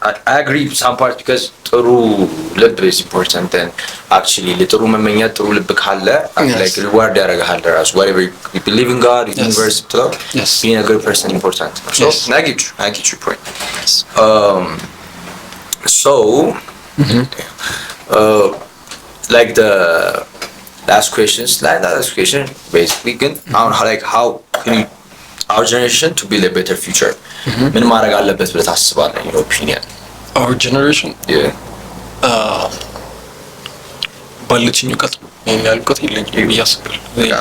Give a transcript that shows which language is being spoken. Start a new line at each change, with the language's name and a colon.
English: I agree some part because
Amharic: ጥሩ ልብ
English: is important and actually
Amharic: ለጥሩ መመኘት ጥሩ ልብ ካለ
English: like reward
Amharic: ያደርግሃል ራሱ
English: whatever you believe in God in universe being a good person important. So I get your point. So like the last question basically
Amharic: ግን አሁን
English: how can you our generation to build a better future
Amharic: ምን ማድረግ አለበት ብለህ ታስባለህ?
English: your opinion our generation
Amharic: ባለችኝ እውቀት ይሄን ያህል እውቀት የለኝም ብዬ አስባለሁ።